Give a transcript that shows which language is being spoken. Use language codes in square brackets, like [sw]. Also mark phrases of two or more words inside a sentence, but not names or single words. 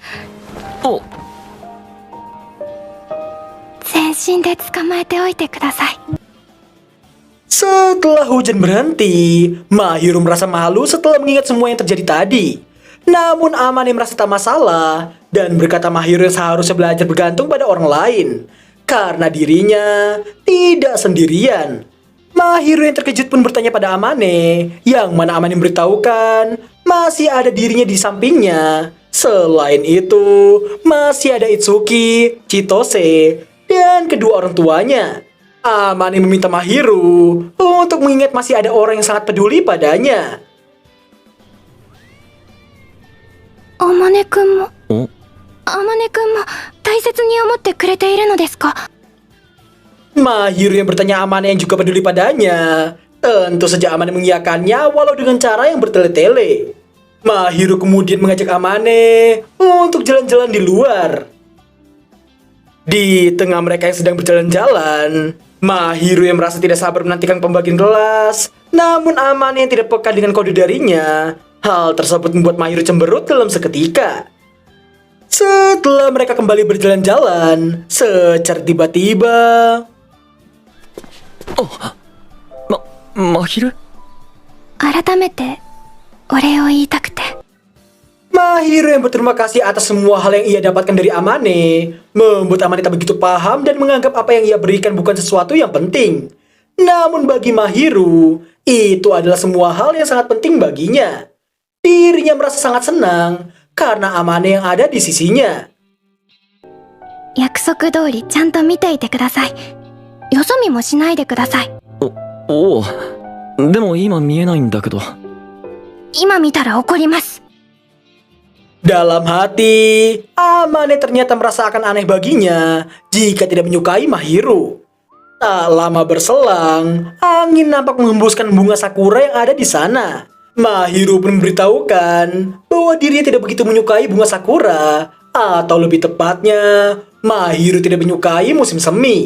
[ja] 全身で捕まえておいてください。 [id] Setelah hujan berhenti, Mahiru merasa malu setelah mengingat semua yang terjadi tadi. Namun Amane merasa tak masalah dan berkata Mahiru yang seharusnya belajar bergantung pada orang lain karena dirinya tidak sendirian. Mahiru yang terkejut pun bertanya pada Amane, yang mana Amane memberitahukan masih ada dirinya di sampingnya. Selain itu, masih ada Itsuki, Chitose, dan kedua orang tuanya. Amane meminta Mahiru untuk mengingat masih ada orang yang sangat peduli padanya. [ja] あまねくんも、お、あまねくんも大切に思ってくれているのですか? [id] Mahiru yang bertanya Amane yang juga peduli padanya. Tentu saja Amane mengiyakannya walau dengan cara yang bertele-tele. Mahiru kemudian mengajak Amane untuk jalan-jalan di luar. Di tengah mereka yang sedang berjalan-jalan, Mahiru yang merasa tidak sabar menantikan pembagian kelas. Namun Amane yang tidak peka dengan kode darinya. Hal tersebut membuat Mahiru cemberut dalam seketika. Setelah mereka kembali berjalan-jalan, secara tiba-tiba, [ja] Mahiru? 改めてお礼を言いたくて。 [id] Mahiru yang berterima kasih atas semua hal yang ia dapatkan dari Amane, membuat Amane tak begitu paham dan menganggap apa yang ia berikan bukan sesuatu yang penting. Namun bagi Mahiru, itu adalah semua hal yang sangat penting baginya. Dirinya merasa sangat senang karena Amane yang ada di sisinya. [ja] 約束通りちゃんと見ていてください。よそ見もしないでください。おう。でも今見えないんだけど。今見たら怒ります。 [id] Dalam hati, Amane ternyata merasa akan aneh baginya jika tidak menyukai Mahiru. Tak lama berselang, angin nampak menghembuskan bunga sakura yang ada di sana. Mahiru pun memberitahukan bahwa dirinya tidak begitu menyukai bunga sakura, atau lebih tepatnya, Mahiru tidak menyukai musim semi.